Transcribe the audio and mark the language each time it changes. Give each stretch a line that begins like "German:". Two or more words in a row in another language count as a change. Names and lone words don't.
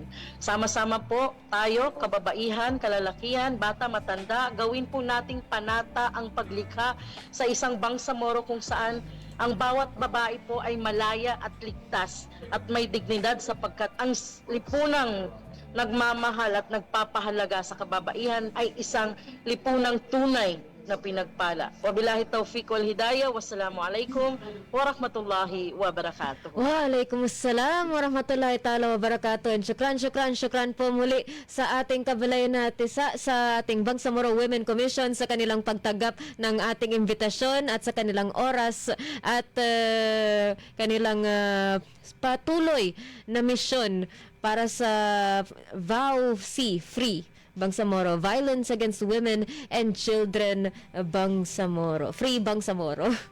Filipino: Sama-sama po tayo, kababaihan, kalalakihan, bata, matanda, gawin po nating panata ang paglikha sa isang Bangsamoro kung saan ang bawat babae po ay malaya at ligtas at may dignidad, sapagkat ang lipunang nagmamahal at nagpapahalaga sa kababaihan ay isang lipunang tunay na pinagpala.
Arabic: وبالله التوفيق والهداية. والسلام عليكم ورحمة الله وبركاته. وعليكم السلام ورحمة الله تعالى وبركاته.
Filipino: And syukran po muli sa ating kabalay na tisa sa ating Bangsamoro Women Commission sa kanilang pagtanggap ng ating imbitasyon at sa kanilang oras at kanilang patuloy na misyon para sa
English: VAUC Free
Filipino: Bangsamoro,
English: Violence Against Women and Children Bangsamoro, Free Bangsamoro.